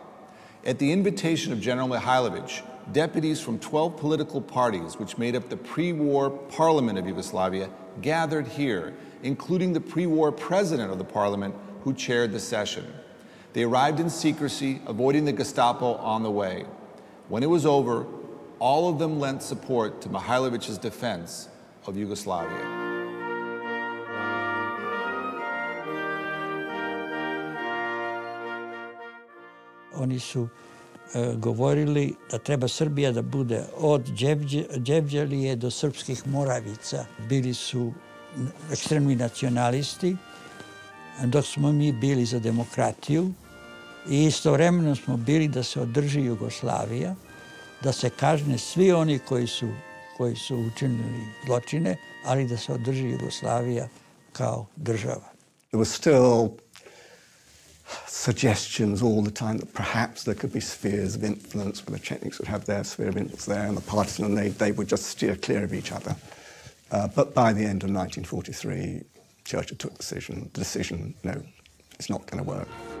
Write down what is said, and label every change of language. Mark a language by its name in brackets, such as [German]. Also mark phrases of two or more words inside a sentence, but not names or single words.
[English] At the invitation of General Mihailović, deputies from 12 political parties which made up the pre-war parliament of Yugoslavia gathered here, including the pre-war president of the parliament who chaired the session. They arrived in secrecy, avoiding the Gestapo on the way. When it was over, All of them lent support to Mihailović's defense of Yugoslavia. [Serbian] Oni su govorili da treba Srbija da bude od Đevđelije do srpskih Moravica. Bili su ekstremni nacionalisti, dok smo mi bili za demokratiju i istovremeno smo bili da se održi Jugoslavija, da se kažne svi oni koji su učinili zločine, ali da se održi Jugoslavija kao država. [English] There was still suggestions all the time that perhaps there could be spheres of influence, where the Chetniks would have their sphere of influence there and the partisan, and they would just steer clear of each other. But by the end of 1943, Churchill took the decision, no, it's not going to work.